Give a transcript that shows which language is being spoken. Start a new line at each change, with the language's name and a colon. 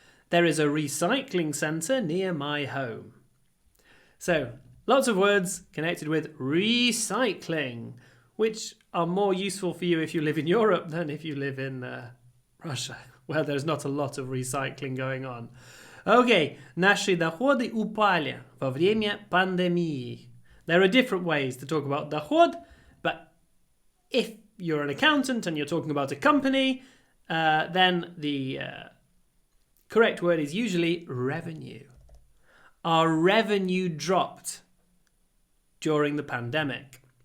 English: There is a recycling center near my home. So, lots of words connected with recycling, which are more useful for you if you live in Europe than if you live in Russia, where there's not a lot of recycling going on.
Russian: Okay, наши доходы упали во время пандемии.
English: There are different ways to talk about доход, but if you're an accountant and you're talking about a company, then the correct word is usually revenue. Our revenue dropped during the pandemic.